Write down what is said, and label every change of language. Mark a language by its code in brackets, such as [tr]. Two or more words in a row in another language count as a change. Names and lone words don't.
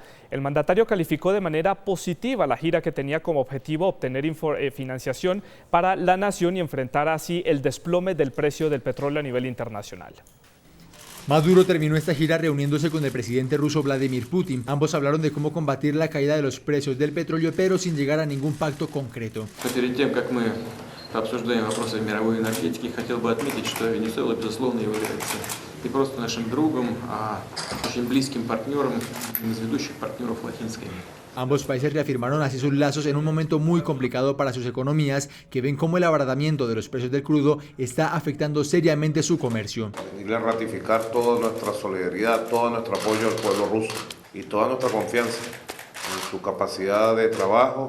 [es] El mandatario calificó de manera positiva la gira, que tenía como objetivo obtener financiación para la nación y enfrentar así el desplome del precio del petróleo a nivel internacional. Maduro terminó esta gira reuniéndose con el presidente ruso Vladimir Putin. Ambos hablaron de cómo combatir la caída de los precios del petróleo, pero sin llegar a ningún pacto concreto. [ru] Обсуждаем вопросы мировой энергетики. Хотел бы отметить, что Венесуэла, безусловно, является не просто нашим другом, а очень близким партнером, одним из ведущих партнеров Латинской Америки. [es] Ambos países reafirmaron así sus lazos en un momento muy complicado para sus economías, que ven cómo el abaratamiento de los precios del crudo está afectando seriamente su comercio. Pedirle ratificar toda nuestra solidaridad, todo nuestro apoyo al pueblo ruso y toda nuestra confianza en su capacidad de trabajo.